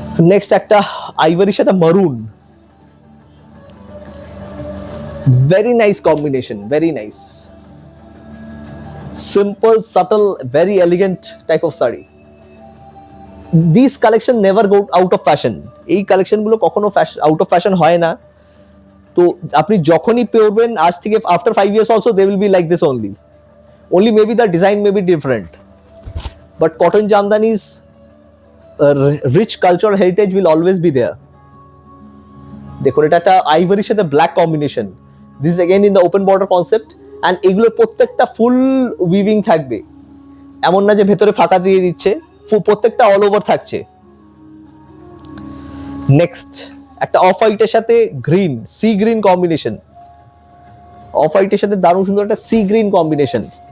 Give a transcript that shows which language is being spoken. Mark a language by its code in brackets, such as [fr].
[bn] Next একটা আইভরির সাথে মারুন, [en] Very nice combination, very nice, simple subtle very elegant type of sari. This collection never go out of fashion, [bn] এই কালেকশনগুলো কখনো out of fashion হয় না। তো আপনি যখনই পরবেন আজ থেকে [en] After 5 years also they will be like this only maybe the design may be different, but cotton jamdani's rich cultural heritage will always be there. [bn] দেখুন এটা একটা আইভরির সাথে black combination, [en] this again in the open border concept, [bn] and এগুলোর প্রত্যেকটা ফুল weaving থাকবে, এমন না যে ভেতরে ফাঁকা দিয়ে দিচ্ছে, প্রত্যেকটা অল ওভার থাকছে। নেক্সট একটা অফ হোয়াইটের সাথে green, sea green combination, of হোয়াইটের সাথে দারুণ সুন্দর একটা সি গ্রিন কম্বিনেশন।